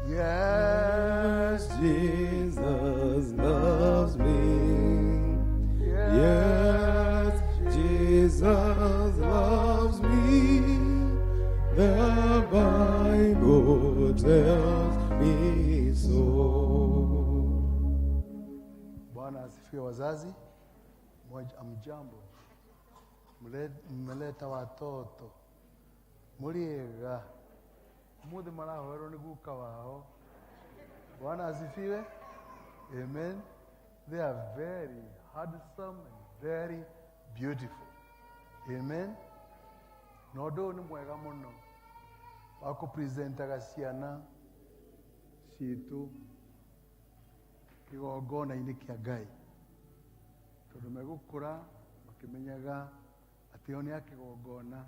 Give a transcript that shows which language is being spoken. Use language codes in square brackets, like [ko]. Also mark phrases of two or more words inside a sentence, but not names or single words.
[en] Yes, Jesus loves me. Yes, Jesus loves me. The Bible tells me so. [sw] Bwana asifiwe wazazi. Amjambo. Mmeleta watoto. [ki] Muriega. Muthi marahoro ni guka wao. [sw] Bwana asifiwe. Amen. [en] They are very handsome and very beautiful. [ki] Amen. Nodo ni mwega muno. Wako presentaga ciana citu kigongona-inĩ kĩa Ngai. Tondũ megũkũra makĩmenyaga atĩ o nĩ akĩgongona.